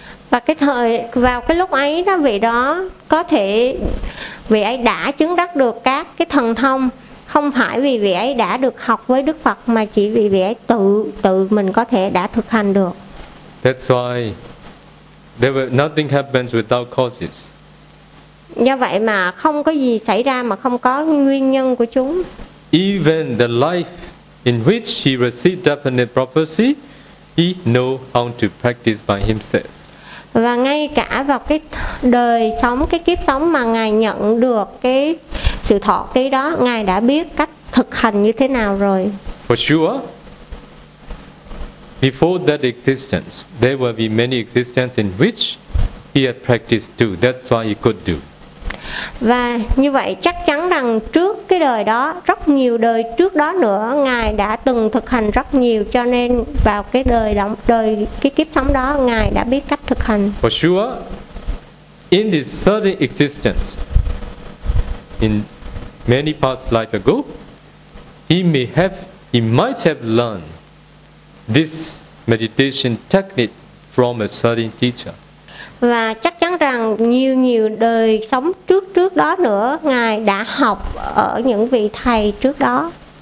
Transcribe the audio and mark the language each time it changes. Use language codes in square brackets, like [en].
[vi] Và cái thời vào cái lúc ấy đó, vị đó có thể, vị ấy đã chứng đắc được các cái thần thông không phải vì vị ấy đã được học với Đức Phật, mà chỉ vì vị ấy tự mình có thể đã thực hành được. [en] That's why there were nothing happens without causes. [vi] Do vậy mà không có gì xảy ra mà không có nguyên nhân của chúng. [en] Even the life in which he received definite prophecy, he know how to practice by himself. [vi] Và ngay cả vào cái đời sống, cái kiếp sống mà ngài nhận được cái sự thọ ký đó, ngài đã biết cách thực hành như thế nào rồi. [en] For sure, before that existence, there will be many existences in which he had practiced too. That's why he could do. [vi] Và như vậy chắc chắn rằng trước cái đời đó, rất nhiều đời trước đó nữa, ngài đã từng thực hành rất nhiều, cho nên vào cái đời cái kiếp sống đó, ngài đã biết cách thực hành. [en] For sure, in this certain existence, in many past life ago, he might have learned this meditation technique from a certain teacher. [vi] Và chắc chắn rằng nhiều đời sống trước đó nữa, ngài đã học ở những vị thầy trước đó.